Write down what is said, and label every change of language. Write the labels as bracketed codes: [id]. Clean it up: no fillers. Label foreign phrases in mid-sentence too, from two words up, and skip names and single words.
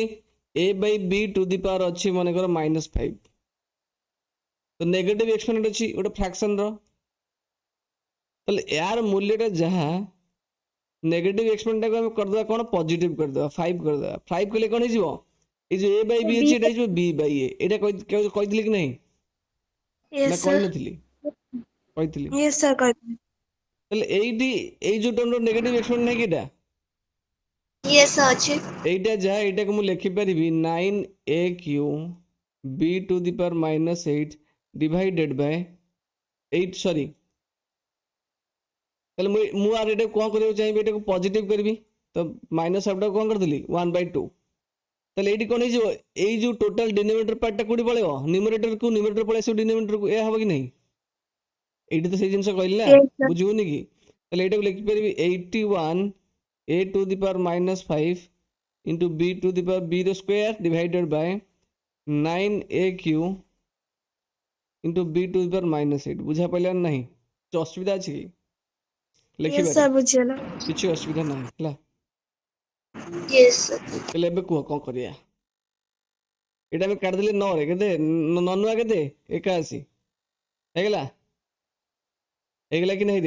[or] a ବାଇ b [en] to the power [or] ଅଛି ମନେକର -5, ତ [en] negative exponent [or] ଅଛି ଗୋଟେ ଫ୍ରାକ୍ସନ ର, ତାହେଲେ ଏହାର ମୂଲ୍ୟଟା ଯାହା, [en] negative exponentଟାକୁ [or] ଆମେ କରିଦେବା କଣ, ପଜିଟିଭ କରିଦେବା, 5 କରିଦେବା। 5 କଲେ କଣ ହେଇଯିବ? ଏଇ ଯୋଉ a ବାଇ b ଅଛି ଏଇଟା ହେଇଯିବ b ବାଇ a। ଏଇଟା କହିଥିଲି କି ନାହିଁ? ନା [en] yes sir. [or] କହିନଥିଲି? କହିଥିଲି। [en] yes sir, [or] କହିଥିଲି। ତାହେଲେ ଏଇଠି ଏଇ ଯୋଉ ଟର୍ମର [en] negative exponent [or] ନାହିଁ କି ଏଇଟା, ୟେସ୍ ଅଛି। ଏଇଟା ଯା ଏଟାକେ ମୁଁ ଲେଖିପାରିବି 9aq b [en] to the power [or] -8 [en] divided by [or] 8, ସରି। ତାହେଲେ ମୁଁ ଆର ଏଟାକୁ କଣ କରିବାକୁ ଚାହିଁବି? ଏଟାକୁ ପଜିଟିଭ କରିବି, ତ ମାଇନସ୍ ହାଫଟାକୁ କଣ କରିଦେଲି 1/2। ତାହେଲେ ଏଇଠି କଣ ହେଇଯିବ? ଏଇ ଯୋଉ [en] total denominator partଟା [or] କୋଉଠି ପଳେଇବ? ନ୍ୟୁମରେଟରକୁ, ନ୍ୟୁମରେଟର ପଳେଇ ଆସିବ ଡିନୋମିନେଟରକୁ। ଏହା ହବ କି ନାହିଁ? ଏଇଠି ତ ସେଇ ଜିନିଷ କହିଲି ନା, [en] yes sir. [or] ବୁଝିବୁନି କି? ତାହେଲେ ଏଇଟାକୁ ଲେଖିପାରିବି 81 a [en] to the power -5 into b to the power b the square divided by 9aq into b to the power -8. [or] ବୁଝା ପାଇଲା ନା ନାହିଁ? କିଛି ଅସୁବିଧା ଅଛି କି ୟେସ୍ ଲେଖିବାରେ? ସାର୍, ବୁଝିଗଲା। କିଛି ଅସୁବିଧା ନାହିଁ ହେଲା। ୟେସ୍। ତାହେଲେ ଏବେ କୁହ କଣ କରିବା? ଏଇଟା ଆମେ କାଢିଦେଲେ 9ରେ କେତେ, 9 କେତେ, 81 ହେଇଗଲା। ହେଇଗଲା କି ନାହିଁ ରେ?